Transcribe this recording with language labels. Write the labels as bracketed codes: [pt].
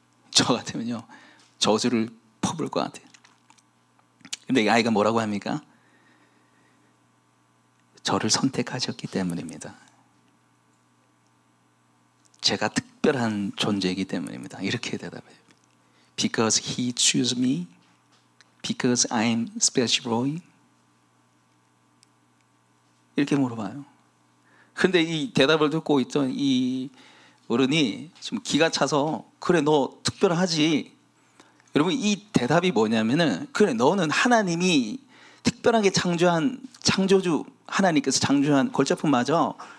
[ko] 저 같으면요, 저주를 퍼부을 것 같아요. 근데 이 아이가 뭐라고 합니까? 저를 선택하셨기 때문입니다. 제가 특별한 존재이기 때문입니다. 이렇게 대답해요. [en] Because he chose me, because I'm special boy. [ko] 이렇게 물어봐요. 근데 이 대답을 듣고 있던 이 어른이 지금 기가 차서 그래 너 특별하지. 여러분 이 대답이 뭐냐면은 그래 너는 하나님이 특별하게 창조한 창조주 하나님께서 창조한 골짜품 맞아.